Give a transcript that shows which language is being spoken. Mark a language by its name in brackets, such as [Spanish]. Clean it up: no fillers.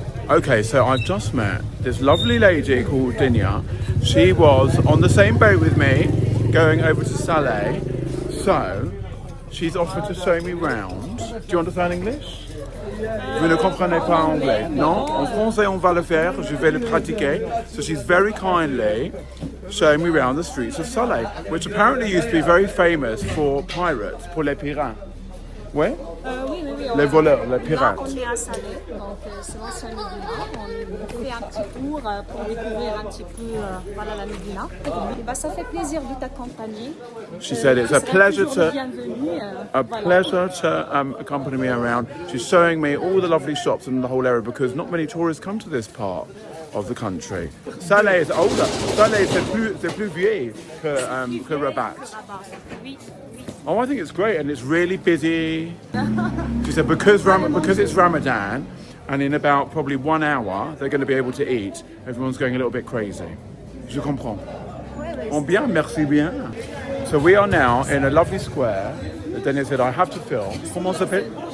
[English] Okay, so I've just met this lovely lady called Dinya. She was on the same boat with me, going over to Chellah. So, she's offered to show me round. Do you understand English? [French] Vous ne comprenez pas anglais? Non? En français, on va le faire. Je vais le pratiquer. [English] So she's very kindly showing me around the streets of Chellah, which apparently used to be very famous for pirates, [French] pour les pirates. Ouais? Oui. Les voleurs, les pirates. Là, on est à Chellah, donc c'est l'ancien Medina. On fait un petit tour pour découvrir un petit peu voilà, la Medina. Et bah, ça fait plaisir de t'accompagner. [English] She said it's a pleasure to [French] voilà. [English] Accompany me around. She's showing me all the lovely shops in the whole area because not many tourists come to this part of the country. Chellah is older. [French] Chellah c'est plus vieille que Rabat. Oui. [English] Oh, I think it's great and it's really busy. She said because it's Ramadan and in about probably 1 hour they're going to be able to eat. Everyone's going a little bit crazy. [French] Je comprends. Oh bien, merci bien. [English] So we are now in a lovely square. Daniel said I have to film. [French] Comment ça s'appelle?